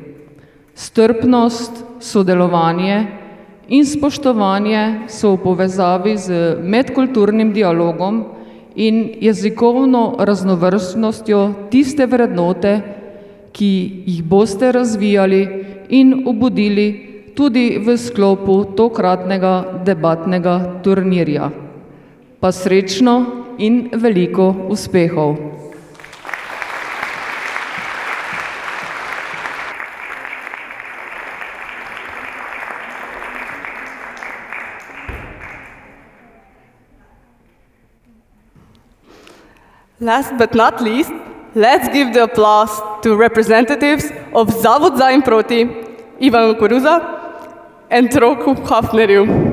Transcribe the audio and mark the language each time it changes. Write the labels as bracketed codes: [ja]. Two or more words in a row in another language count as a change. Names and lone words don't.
[sl] Strpnost, sodelovanje in spoštovanje so v povezavi z medkulturnim dialogom in jezikovno raznovrstnostjo tiste vrednote, ki jih boste razvijali in obudili tudi v sklopu tokratnega debatnega turnirja. Pa srečno in veliko uspehov! [en] Last but not least, let's give the applause to representatives of Zavod za in proti, Ivan Koruza and Roku Hafnerju.